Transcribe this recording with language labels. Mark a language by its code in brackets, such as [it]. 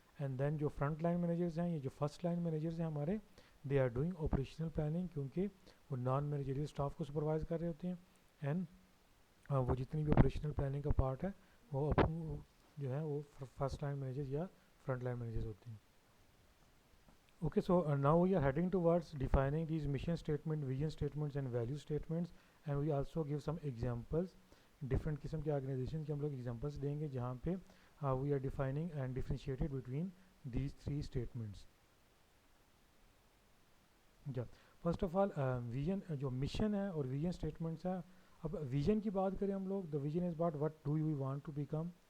[en] and then [hi] जो front line managers हैं, ये जो फर्स्ट लाइन मैनेजर्स हैं हमारे, [en] they are doing operational planning, [hi] क्योंकि वो नॉन मैनेजरियल स्टाफ को सुपरवाइज कर रहे होते हैं, एंड वो जितनी भी ऑपरेशनल प्लानिंग का पार्ट है वो जो है वो फर्स्ट लाइन मैनेजर्स या फ्रंट लाइन मैनेजर्स होते हैं. [en] Okay, so now we are heading towards defining these mission statement, vision statements and value statements, and we also give some examples. Different [hi] किस्म के ऑर्गेनाइजेशन के हम लोग एग्जांपल्स देंगे जहाँ पे [en] we are defining and differentiated between these three statements. [hi] या [en] first of all [hi] vision जो मिशन है और विजन स्टेटमेंट्स है. अब विजन की बात करें हम लोग, [en] The vision is about what do you want to become.